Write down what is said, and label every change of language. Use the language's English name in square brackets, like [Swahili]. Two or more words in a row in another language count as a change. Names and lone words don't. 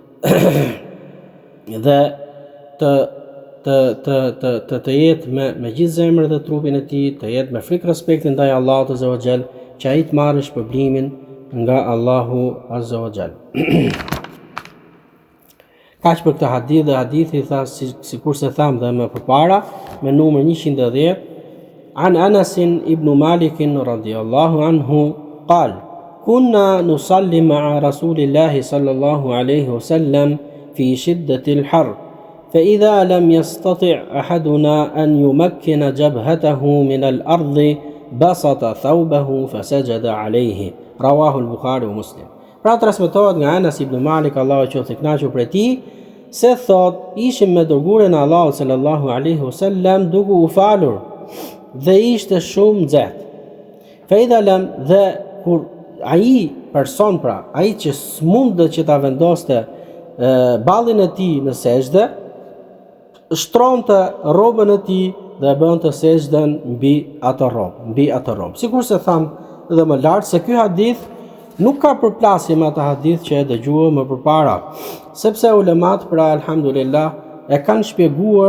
[Albanian] dhe të jetë me gjithë zemrën dhe trupin e tij, të jetë me frikë respektin ndaj Allahut [Arabic] عز وجل, [Albanian] që ai të marrë shpërblimin nga Allahu [Arabic] عز وجل. [Albanian] Kaq për këtë hadith, dhe hadithi tha sikurse tham dhe më përpara me numër 110, [Arabic] عن أنس بن مالك رضي الله عنه قال كنا نصلي مع رسول الله صلى الله عليه وسلم في شدة الحر فإذا لم يستطع أحدنا أن يمكن جبهته من الأرض بسط ثوبه فسجد عليه رواه البخاري ومسلم. [Albanian] Pra transmetohet nga Anas ibn Malik, Allahu qoftë i kënaqur prej tij, se thot ishim me dërguarin e Allahut [Arabic] صلى الله عليه وسلم [Albanian] duke u falur dhe ishte shumë nxehtë. [Arabic] فإذا لم, [Albanian] dhe kur ai person, pra ai që s'mundet që ta vendoste ballin e tij në sejdë, shtronte rrobën e tij dhe bënte sejdën mbi atë rrobë. Sikurse tham dhe më lart se ky hadith nuk ka përplasje me atë hadith që e dëgjuam më përpara, sepse ulemat pra alhamdulillah e kanë shpjeguar